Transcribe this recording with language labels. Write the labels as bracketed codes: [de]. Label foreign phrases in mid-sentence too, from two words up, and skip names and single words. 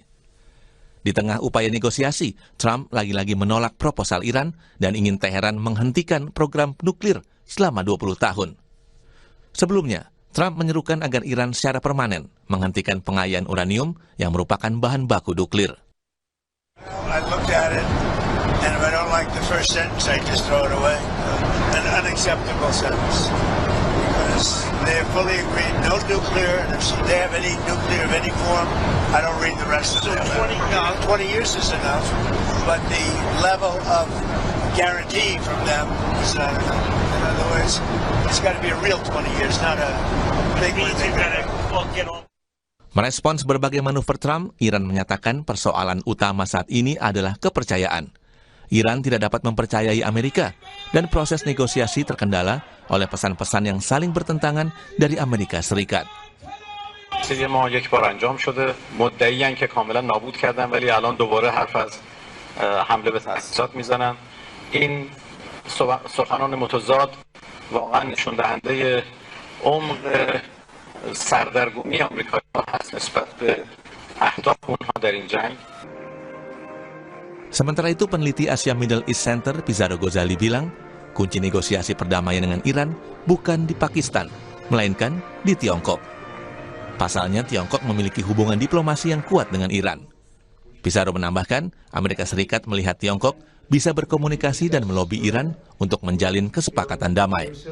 [id] Di tengah upaya negosiasi, Trump lagi-lagi menolak proposal Iran dan ingin Teheran menghentikan program nuklir selama 20 tahun. Sebelumnya, Trump menyerukan agar Iran secara permanen menghentikan pengayaan uranium yang merupakan bahan baku nuklir. [en] I looked at it, and if I don't like the first sentence, I just throw it away. An unacceptable sentence. Because they fully agreed, no nuclear, and if they have any nuclear of any form, I don't read the rest of it. 20 years is enough, but the level of guarantee from them is not enough. In other words, it's got to be a real 20 years, not a big one. [id] Merespons berbagai manuver Trump, Iran menyatakan persoalan utama saat ini adalah kepercayaan. Iran tidak dapat mempercayai Amerika, dan proses negosiasi terkendala oleh pesan-pesan yang saling bertentangan dari Amerika Serikat. [fa] چیزی ما یک بار انجام شده مدعیان که کاملا نابود کردن ولی الان دوباره حرف از حمله به تأسیسات میزنن این سخنان متضاد واقعا نشون دهنده عمق سردرگمی آمریکایی‌ها هست نسبت به اهداف اونها در این جنگ. [id] Sementara itu, peneliti Asia Middle East Center Pizarro Ghazali bilang, kunci negosiasi perdamaian dengan Iran bukan di Pakistan, melainkan di Tiongkok. Pasalnya, Tiongkok memiliki hubungan diplomasi yang kuat dengan Iran. Pizarro menambahkan, Amerika Serikat melihat Tiongkok bisa berkomunikasi dan melobi Iran untuk menjalin kesepakatan damai.